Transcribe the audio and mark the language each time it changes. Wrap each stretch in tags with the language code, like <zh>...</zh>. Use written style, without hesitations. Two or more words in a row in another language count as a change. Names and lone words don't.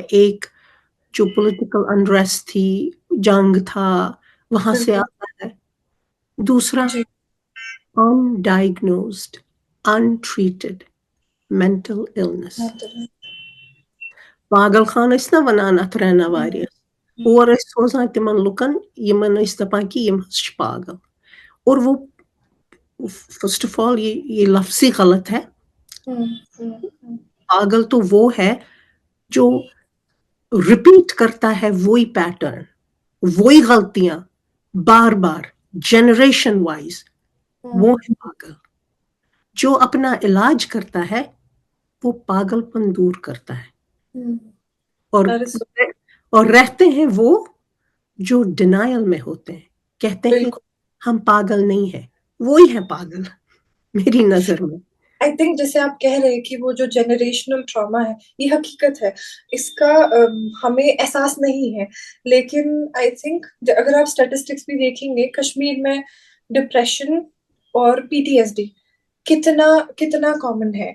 <hi>एक जो</hi> <en>political unrest</en> <hi>थी, जंग था, वहाँ से बिल्कुल, आता है। दूसरा, जी।</hi> <en>undiagnosed, untreated mental illness.</en> <ks>पागल खान ٲسۍ نا وَنان اَتھ رہنا</ks> <hi>हुँ,</hi> <ks>واریاہس.</ks> <hi>हुँ,</hi> <ks>اور ٲسۍ سوزان تِمن لُکن یِمن ٲسۍ دَپان کہِ یِم حظ چھِ پاگل.</ks> <hi>اور وہ</hi> <en>first of all</en> <hi>ये लफ्ज़ ही गलत है. हुँ, हुँ, हुँ, पागल तो वो है जो रिपीट करता है वही पैटर्न, वही गलतियाँ बार-बार,</hi> <en>generation wise,</en> <hi>वो हम्म, है पागल। जो अपना इलाज करता है वो पागलपन दूर करता है। हम्म, और</hi> <en>that is so-</en> <hi>और रहते हैं वो जो डिनायल में होते हैं, कहते हैं बिल्कुल। हम पागल नहीं है, वो ही है पागल मेरी नजर में।</hi> <en>I think</en> <hi>जैसे आप कह रहे हैं कि वो जो</hi> <en>generational trauma</en> <hi>है, ये हकीकत है। इसका हमें एहसास नहीं है, लेकिन</hi> <en>I think</en> <hi>अगर आप स्टैटिस्टिक्स भी देखेंगे, कश्मीर में डिप्रेशन और पीटीएसडी कितना कितना कॉमन है।</hi>